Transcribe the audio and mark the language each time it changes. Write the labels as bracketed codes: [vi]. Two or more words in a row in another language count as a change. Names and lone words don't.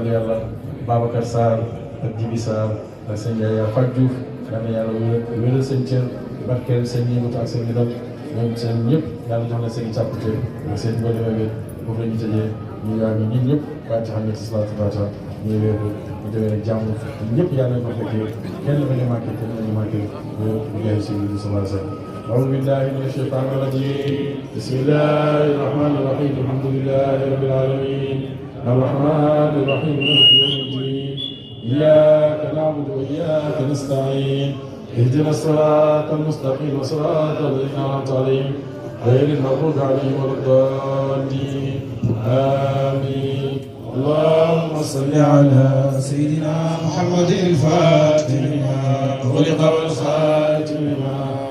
[wo] yàlla Babacar Sarr ak Djibi Sarr ak sëñ Yaya Fatou Diouf yal na yàlla wéral seen cër barkeel seen yëngatu ak seen ndam ñoom seen ñëpp yàlla jox na seen i càppute ak seen bëri wér foofu la ñu tëjee ñu yaa ngi ñun ñëpp waaye ci xam ne ci salaatu faata ñu wéeru ñu demee rek jàmm ñëpp yàlla nañ ko fekkee kenn bañ a manqué kenn bañ a manqué ñu jaay si biir [ar] صلى الله عليه و sallam أعوذ بالله من الشيطان الرجيم بسم الله الرحمن الرحيم الحمد لله رب العالمين الرحمن الرحيم مالك يوم الدين إياك نعبد وإياك نستعين اهدنا الصراط المستقيم صراط الذين أنعمت عليهم غير المغضوب عليهم ولا الضالين آمين اللهم صل على سيدنا محمد الفاتح لما خلق والخاتم لما